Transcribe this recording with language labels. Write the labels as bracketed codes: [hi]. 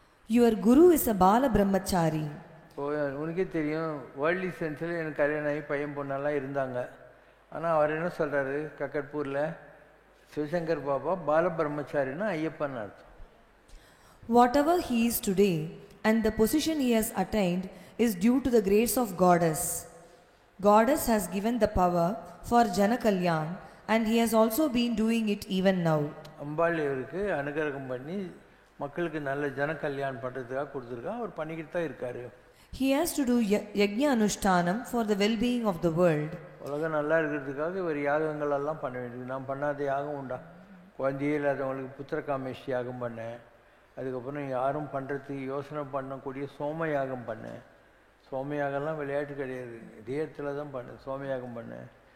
[en] Your guru is a Bala Brahmachari. [ta] உனக்கே தெரியும், worldly சென்ஸில் எனக்கு கல்யாணம் ஆகி பையன் பொண்ணெல்லாம் இருந்தாங்க. ஆனால் அவர் என்ன சொல்கிறாரு, கக்கட்பூரில் சிவசங்கர் பாபா பால பிரம்மச்சாரின்னா ஐயப்பன் அர்த்தம். [en] Whatever he is today and the position he has attained is due to the grace of Goddess. Goddess has given the power for Jana Kalyan and he has also been doing it even now. [ta] அம்பாள் இவருக்கு அனுகிரகம் பண்ணி மக்களுக்கு நல்ல ஜன கல்யாணம் பண்ணுறதுக்காக கொடுத்துருக்கா. அவர் பண்ணிக்கிட்டு தான் இருக்காரு. [en] He has to do Yajna Anushtanam for the well-being of the world. [ta] உலகம் நல்லா இருக்கிறதுக்காக இவர் யாகங்கள் எல்லாம் பண்ண வேண்டியது. நான் பண்ணாத யாகம் உண்டா? குழந்தையே இல்லாதவங்களுக்கு புத்திர காமேஷ் யாகம் பண்ணேன். அதுக்கப்புறம் யாரும் பண்ணுறதுக்கு யோசனை பண்ணக்கூடிய சோம யாகம் பண்ணேன். சோம யாகம்லாம் விளையாட்டு கிடையாது, இதே இடத்துல தான் பண்ணேன். சோம யாகம் பண்ணேன்.